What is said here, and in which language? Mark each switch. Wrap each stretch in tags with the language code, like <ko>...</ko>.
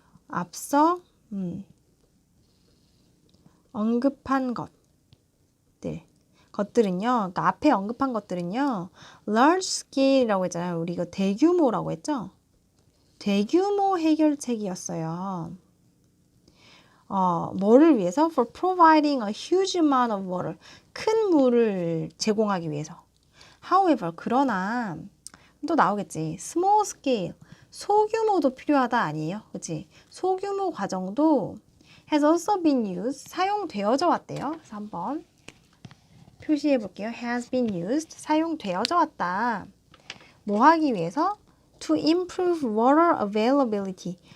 <ko>앞서 언급한 것들은요. 그러니까 앞에 언급한 것들은요.</ko> <en>large scale</en> <ko>이라고 했잖아요. 우리 이거 대규모라고 했죠. 대규모 해결책이었어요. 뭐를 위해서?</ko> <en>For providing a huge amount of water.</en> <ko>큰 물을 제공하기 위해서. However, 그러나 또 나오겠지.</ko> <en>Small scale.</en> <ko>소규모도 필요하다 아니에요? 그치? 소규모 과정도</ko> <en>has also been used.</en> <ko>사용되어져 왔대요. 그래서 한번 표시해 볼게요.</ko> <en>has been used.</en> <ko>사용되어져 왔다. 뭐 하기 위해서?</ko> <en>To improve water availability.</en>